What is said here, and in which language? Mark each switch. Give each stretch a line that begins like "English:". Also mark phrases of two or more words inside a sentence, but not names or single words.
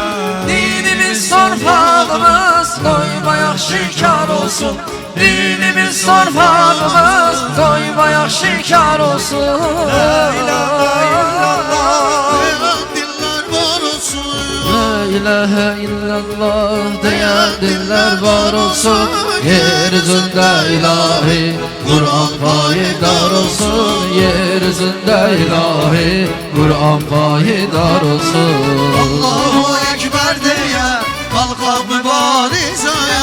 Azerbaijani: dinimiz torpağımız doymayaq şikar olsun. Dinimiz torpağımız doymayaq şikar olsun. Deyən dillər var olsun,
Arabic: لا إله إلا الله
Turkish: diyen diller var olsun. Yeryüzünde ilahi Kur'an payidar olsun. Yeryüzünde ilahi Kur'an payidar olsun.
Arabic: الله أكبر
Azerbaijani: deyə qalxaq mübarizəyə.